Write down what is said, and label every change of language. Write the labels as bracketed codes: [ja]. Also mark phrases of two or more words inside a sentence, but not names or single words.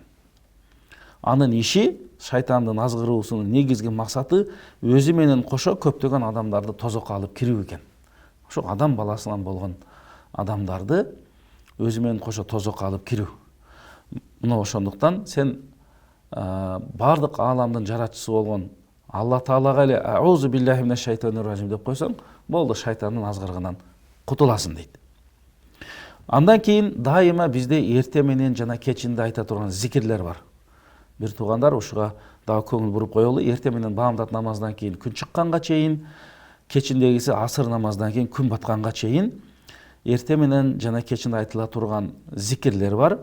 [ky] Анын иши, шайтандын азгыруусунун негизги максаты өзү менен кошо көптөгөн адамдарды тозокко алып кирүү экен. Ошо адам баласынан болгон адамдарды өзү менен кошо тозокко алып кирүү. Мына ошондуктан сен бардык ааламдын жаратчысы болгон Алла Таалага эле [ar] أعوذ بالله من الشيطان الرجيم [ky] деп койсоң, болду, шайтандын азгырыгынан кутуласың дейт. Андан кийин дайыма бизде эрте менен жана кечинде айта турган зикирлер бар. Бир туугандар ушуга дагы көңүл буруп коелу. Эрте менен баамдат намаздан кийин күн чыкканга чейин, кечиндегиси асыр намаздан кийин күн батканга чейин эрте менен жана кечинде айтыла турган зикирлер бар.